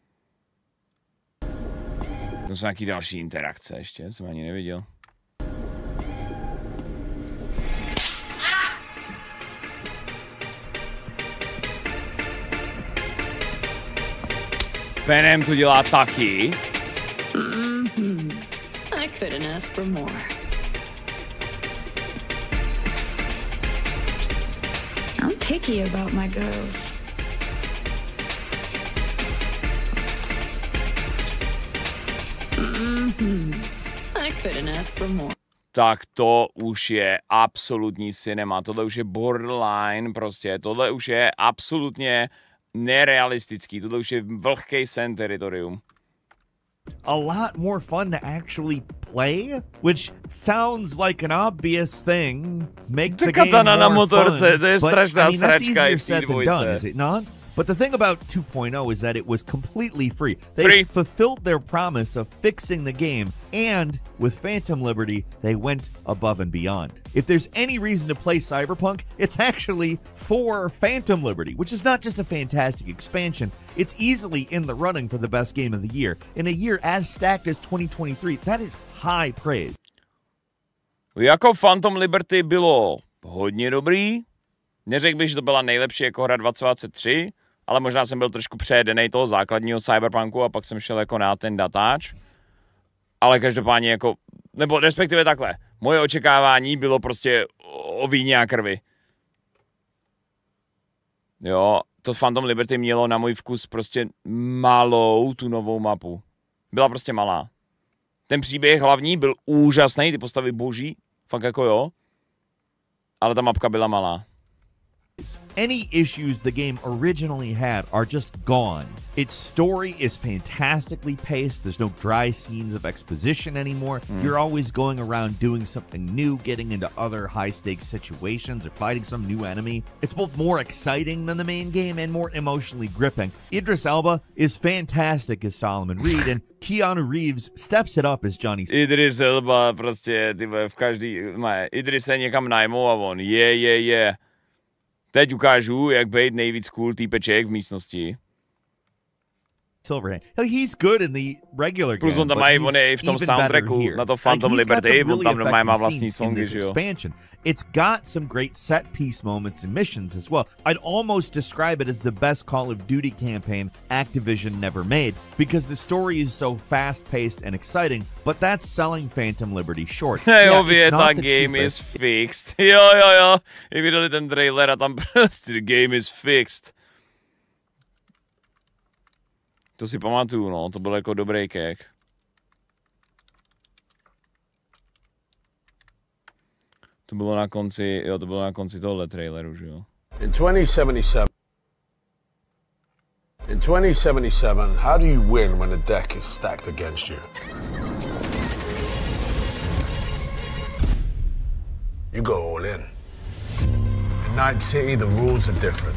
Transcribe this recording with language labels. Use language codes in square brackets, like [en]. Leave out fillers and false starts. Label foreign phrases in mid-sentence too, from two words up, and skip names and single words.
[cs] To jsou nějaký další interakce ještě, jsem ani neviděl. Penem to dělá taky. [en] I couldn't ask for more. I'm picky about my girls. I couldn't ask for more. [cs] Tak to už je absolutní cinema, tohle už je borderline prostě, tohle už je absolutně nerealistický, tohle už je vlhkej sen teritorium. [en] A lot more fun to actually play, which sounds like an obvious thing. Make the game more [cs] na motorce, [en] fun. [cs] to je strašná [en] But, I mean, that's [cs] sračka [en] easier said than done, is it not? But the thing about 2.0 is that it was completely free. They Free. fulfilled their promise of fixing the game, and with Phantom Liberty, they went above and beyond. If there's any reason to play Cyberpunk, it's actually for Phantom Liberty, which is not just a fantastic expansion, it's easily in the running for the best game of the year. In a year as stacked as 2023, that is high praise. [cs] Jako Phantom Liberty bylo hodně dobrý. Neřekl bych, že to byla nejlepší jako hra 2023, ale možná jsem byl trošku přejedenej toho základního Cyberpunku a pak jsem šel jako na ten datáč. Ale každopádně jako, nebo respektive takhle, moje očekávání bylo prostě o víně a krvi. Jo, to Phantom Liberty mělo na můj vkus prostě malou tu novou mapu. Byla prostě malá. Ten příběh hlavní byl úžasný, ty postavy boží, fakt jako jo, ale ta mapka byla malá. [en] Any issues the game originally had are just gone. Its story is fantastically paced. There's no dry scenes of exposition anymore. You're always going around doing something new, getting into other high-stakes situations or fighting some new enemy. It's both more exciting than the main game and more emotionally gripping. Idris Elba is fantastic as Solomon Reed, and Keanu Reeves steps it up as Johnny. [cs] Idris Elba prostě, ty v každý, Idris se někam najmou a on, je. Teď ukážu, jak být nejvíc cool týpeček v místnosti. Silverhand. [en] He's good in the regular game, [cs] plus on tam mají, on je i v tom soundtracku na to Phantom Liberty, on tam má vlastní songy, že jo. [en] It's got some great set piece moments and missions as well. I'd almost describe it as the best Call of Duty campaign Activision never made, because the story is so fast-paced and exciting, but that's selling Phantom Liberty short. [cs] Hej, ta [en] game is fixed. [cs] Jo. I vydali ten trailer a tam prostě [en] the game is fixed. [cs] To si pamatuju, no, to byl jako dobrý kek. To bylo na konci, jo, to bylo na konci tohle traileru, že jo. [en] In 2077, how do you win when the deck is stacked against you? You go all in. In Night City, the rules are different.